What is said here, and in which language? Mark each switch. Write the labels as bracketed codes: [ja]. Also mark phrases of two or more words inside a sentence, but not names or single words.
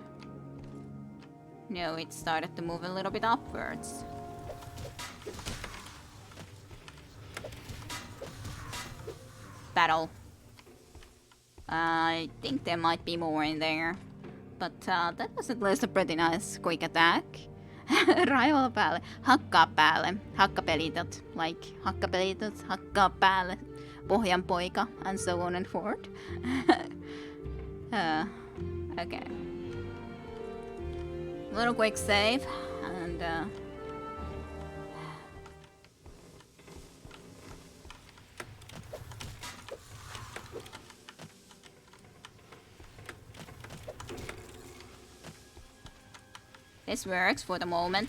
[en] No, it started to move a little bit upwards. Battle. I think there might be more in there. But that was at least a pretty nice quick attack. [fi] Rival päälle. Hakkaa päälle. Hakkapelitot. Like hakkapelitot. Hakkaa päälle. Pohjanpoika. [en] And so on and forth. Okay. Little quick save. And this works for the moment.